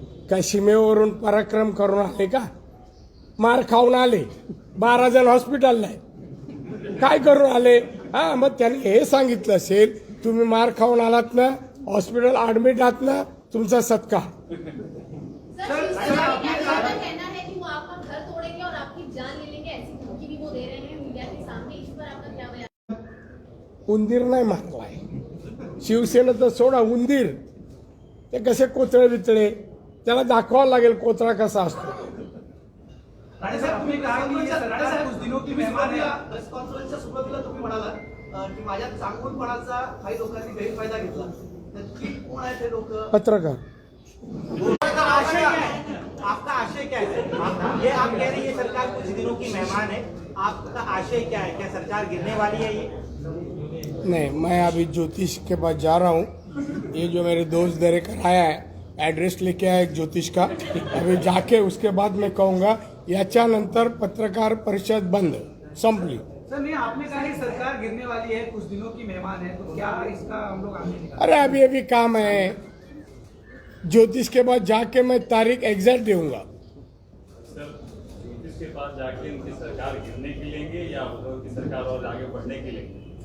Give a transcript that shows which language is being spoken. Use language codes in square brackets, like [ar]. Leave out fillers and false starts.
[mr] काय सीमेवरून पराक्रम करून आले का? मार खाऊन आले, 12 जण हॉस्पिटलला आहे. काय करून आले? हा, मग त्यांनी हे सांगितलं असेल, तुम्ही मार खाऊन आलात ना, हॉस्पिटल ऍडमिट आहात ना, तुमचा सत्कार. [hi] कहना है कि वो आपका घर तोड़ेंगे और आपकी जान ले लेंगे, ऐसी धमकी भी वो दे रहे हैं मीडिया के सामने. इस पर आपका क्या बयान? [mr] उंदीर नाही मारलाय शिवसेनेचं, सोडा उंदीर. ते कसे कोतळे बितळे, त्याला दाखवावं लागेल कोतळा कसा असतो. [hi] राणे साहब, तुम्ही कहा कि ये सरकार कुछ दिनों की मेहमान है. [mr] प्रेस कॉन्फरन्सच्या सुरुवातीला तुम्ही म्हणालात की माझ्या चांगुलपणाचा काही लोकांनी गैरफायदा घेतला. नक्की कोण आहेत ते लोक? पत्रकार. [hi] आपका आशय क्या है? आपका आशय क्या है? ये आप कह रही है सरकार कुछ दिनों की मेहमान है, आपका आशय क्या है? क्या सरकार गिरने वाली है ये? नहीं, मैं अभी ज्योतिष के पास जा रहा हूँ. ये जो मेरे दोस्त दे कर आया है, एड्रेस लेके आया एक ज्योतिष का. अभी जाके उसके बाद मैं कहूँगा. [mr] याच्यानंतर पत्रकार परिषद बंद, संपली. [hi] सर, नहीं, आपने कहा कि सरकार गिरने वाली है, कुछ दिनों की मेहमान है, तो क्या इसका हम लोग आगे निकालें? अरे अभी काम है. ज्योतिष के बाद जाके मैं तारीख एग्जैक्ट दूंगा. सर, ज्योतिष के पास जाके उनकी सरकार गिरने के लेंगे या उनकी सरकार और आगे बढ़ने के लेंगे?